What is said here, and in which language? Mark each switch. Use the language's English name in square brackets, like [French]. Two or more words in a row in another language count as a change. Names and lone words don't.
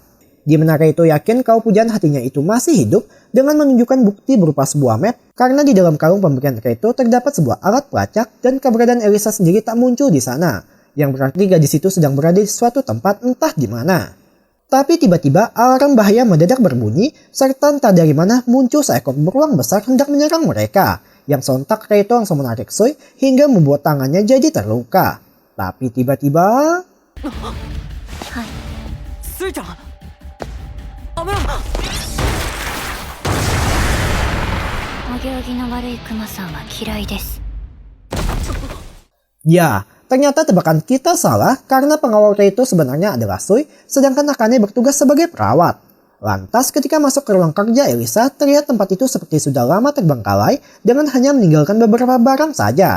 [Indonesian] Di mana Reito yakin kalau pujaan hatinya itu masih hidup dengan menunjukkan bukti berupa sebuah map karena di dalam kalung pemberian Reito terdapat sebuah alat pelacak dan keberadaan Elisa sendiri tak muncul di sana, yang berarti gadis itu sedang berada di suatu tempat entah di mana. Tapi tiba-tiba alarm bahaya mendadak berbunyi serta entah dari mana muncul seekor beruang besar hendak menyerang mereka, yang sontak Reito langsung menarik Sui hingga membuat tangannya jadi terluka. Tapi tiba-tiba... [Japanese] はい。 Sui-chan! 危ない！お行儀の悪いクマさんは嫌いです。 [Indonesian] Ya, ternyata tebakan kita salah karena pengawal Reito sebenarnya adalah Sui, sedangkan Akane bertugas sebagai perawat. Lantas ketika masuk ke ruang kerja Elisa, terlihat tempat itu seperti sudah lama terbengkalai dengan hanya meninggalkan beberapa barang saja.